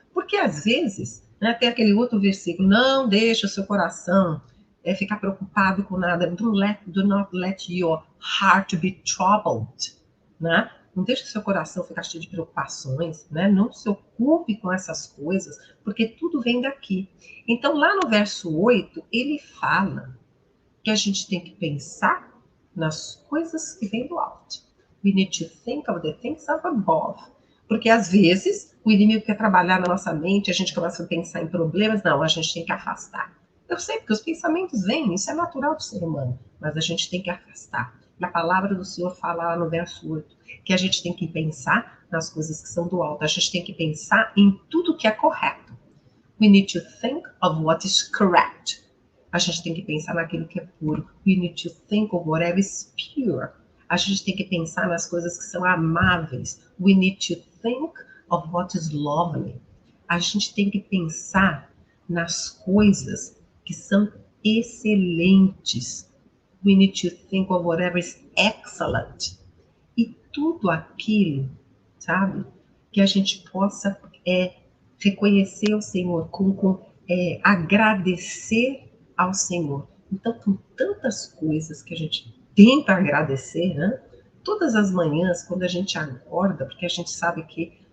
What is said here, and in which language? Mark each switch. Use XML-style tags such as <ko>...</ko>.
<pt>Porque às vezes, né, tem aquele outro versículo, não deixa o seu coração ficar preocupado com nada,</pt> <en>do not let your heart be troubled,</en> <pt>né? Não deixe o seu coração ficar cheio de preocupações, né? Não se ocupe com essas coisas, porque tudo vem daqui. Então, lá no verso 8, ele fala que a gente tem que pensar nas coisas que vêm do alto.</pt> <en>We need to think of the things up above.</en> <pt>Porque, às vezes, o inimigo quer trabalhar na nossa mente, a gente começa a pensar em problemas. Não, a gente tem que afastar. Eu sei, porque os pensamentos vêm, isso é natural do ser humano, mas a gente tem que afastar. E a palavra do Senhor fala lá no verso 8, que a gente tem que pensar nas coisas que são do alto, a gente tem que pensar em tudo que é correto.</pt> <en>We need to think of what is correct.</en> <pt>A gente tem que pensar naquilo que é puro.</pt> <en>We need to think of whatever is pure.</en> <pt>A gente tem que pensar nas coisas que são amáveis.</pt> <en>We need to think of what is lovely.</en> <pt>A gente tem que pensar nas coisas que são excelentes.</pt> <en>We need to think of whatever is excellent.</en> <pt>E tudo aquilo, sabe, que a gente possa reconhecer o Senhor, agradecer ao Senhor. Então, com tantas coisas que a gente tem para agradecer, né? Todas as manhãs, quando a gente acorda, porque a gente sabe que</pt>